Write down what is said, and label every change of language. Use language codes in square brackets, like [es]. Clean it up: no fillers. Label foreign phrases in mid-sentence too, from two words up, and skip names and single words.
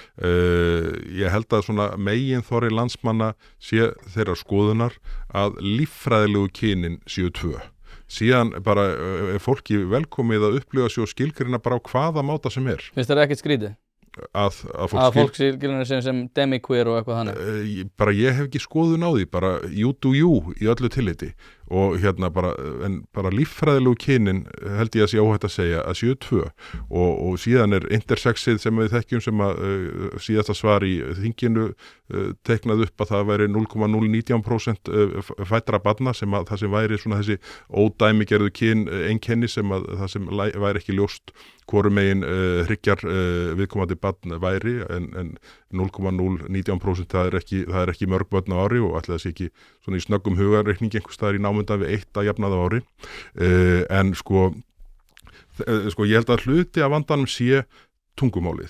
[is] Ég held að svona meginþorri landsmanna sé þeirra skoðunar að líffræðilegu kynin séu 2. Síðan bara fólki velkomið að upplifa sér og skilgrina bara á hvaða máta sem Finnst þér ekkert skrítið? Að fólk skilgrina sem demi-queer og eitthvað þannig? Ég hef ekki skoðun á því, bara [en] you do you [is] í öllu tilliti og bara líffræðilegu kynin held ég að sé óhætt að segja að séu 2 og síðan intersexið sem við þekkjum sem að síðasta svar í þinginu teiknað upp að það væri 0,019% fæddra barna sem að það sem væri svona þessi ódæmigerðu kyn einkenni sem að það sem væri ekki ljóst hvorum megin hryggjar viðkomandi barn væri en 0,019% það ekki mörg börn á ári og ætli það sé ekki svona í snöggum hugarreikningi einhvers staðar í námundan við 1 að jafnaða ári en ég held að hluti af vandanum sé tungumálið.